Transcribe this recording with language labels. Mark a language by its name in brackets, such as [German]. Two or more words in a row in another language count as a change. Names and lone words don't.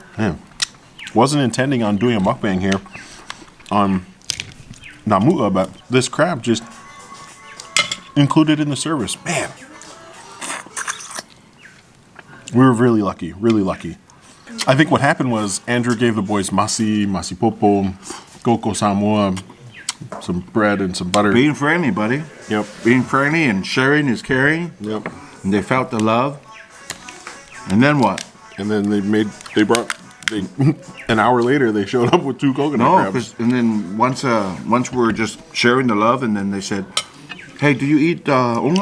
[English] Man, wasn't intending on doing a mukbang here on Namu'a, but this crab just included in the service. Man, we were really lucky, really lucky. I think what happened was Andrew gave the boys [Samoan] masi popo, coco Samoa, [English] some bread and some butter. Being friendly, buddy. Yep. Being friendly and sharing is caring. Yep. And they felt the love. And then what? And then an hour later they showed up with 2 coconut No, crabs. and then once we were just sharing the love, and then they said, "Hey, do you eat unga?"